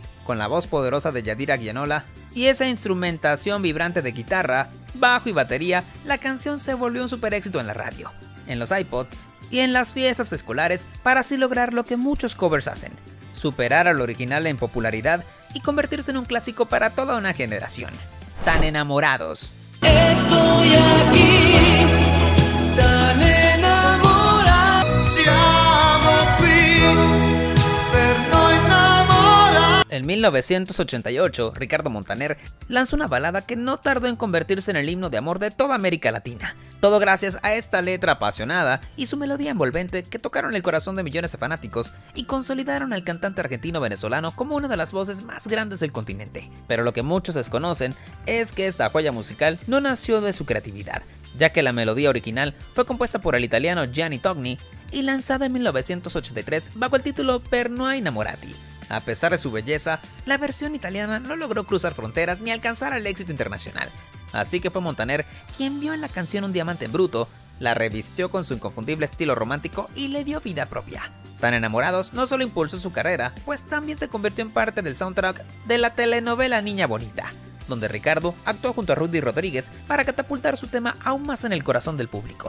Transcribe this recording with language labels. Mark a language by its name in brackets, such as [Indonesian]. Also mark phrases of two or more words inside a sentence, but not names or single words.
[Spanish] Con la voz poderosa de Yadira Guianola y esa instrumentación vibrante de guitarra, bajo y batería, la canción se volvió un super éxito en la radio, en los iPods y en las fiestas escolares, para así lograr lo que muchos covers hacen: superar al original en popularidad y convertirse en un clásico para toda una generación. Tan enamorados. Estoy aquí, tan enamorado. [Italian] Siamo qui per noi innamorati. [Spanish] En 1988, Ricardo Montaner lanzó una balada que no tardó en convertirse en el himno de amor de toda América Latina, Todo gracias a esta letra apasionada y su melodía envolvente que tocaron el corazón de millones de fanáticos y consolidaron al cantante argentino-venezolano como una de las voces más grandes del continente. Pero lo que muchos desconocen es que esta joya musical no nació de su creatividad, ya que la melodía original fue compuesta por el italiano Gianni Togni y lanzada en 1983 bajo el título Per noi innamorati. A pesar de su belleza, la versión italiana no logró cruzar fronteras ni alcanzar el éxito internacional, así que fue Montaner quien vio en la canción un diamante en bruto, la revistió con su inconfundible estilo romántico y le dio vida propia. Tan Enamorados no solo impulsó su carrera, pues también se convirtió en parte del soundtrack de la telenovela Niña Bonita, donde Ricardo actuó junto a Rudy Rodríguez para catapultar su tema aún más en el corazón del público.